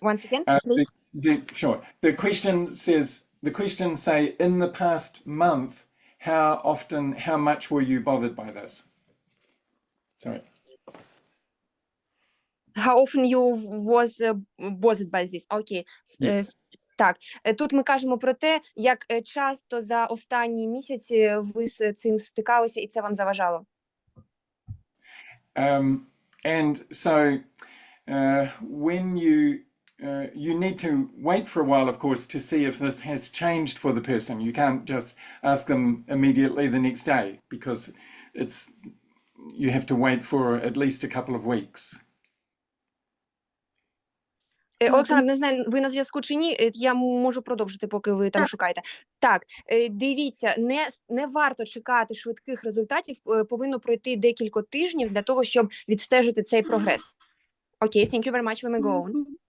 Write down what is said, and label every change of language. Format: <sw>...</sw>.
<en>once again, please. Sure. The question says, the questions say, in the past month, how often, how much were you bothered by this? Sorry. How often you was bothered by this? Okay. Yes.</en> <uk>Так, тут ми кажемо про те, як часто за останні місяці ви з цим стикалися і це вам заважало.</uk> <en>And so when you need to wait for a while, of course, to see if this has changed for the person. You can't just ask them immediately the next day, because you have to wait for at least a couple of weeks.</en> <uk>Олександр, не знаю, ви на зв'язку чи ні, я можу продовжити, поки ви там шукаєте. Так, дивіться, не варто чекати швидких результатів, повинно пройти декілька тижнів для того, щоб відстежити цей прогрес.</uk> <en>Окей, thank you very much, we may go on.</en>